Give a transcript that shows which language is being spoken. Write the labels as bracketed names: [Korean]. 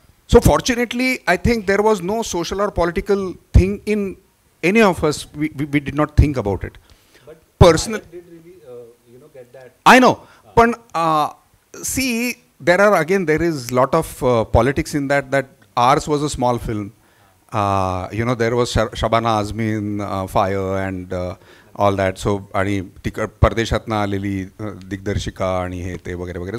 [English] So fortunately I think there was no social or political thing in any of us. We did not think about it personal. I know, पण see there is lot of politics in that ours was a small film. There was Shabana Azmin, Fire and all that. [Marathi] So आणि परदेशातनं आलेली दिग्दर्शिका आणि हे ते वगैरे वगैरे.